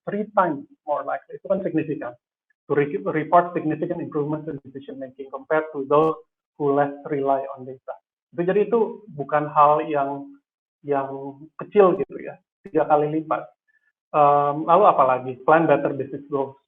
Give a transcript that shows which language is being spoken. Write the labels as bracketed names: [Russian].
[English] 3 times more likely [Indonesian] itu kan [English] signifikan to report significant improvements in decision making compared to those who less rely on data. [Indonesian] Jadi itu bukan hal yang kecil gitu ya, 3 kali lipat. Lalu apalagi [English] plan better business goals.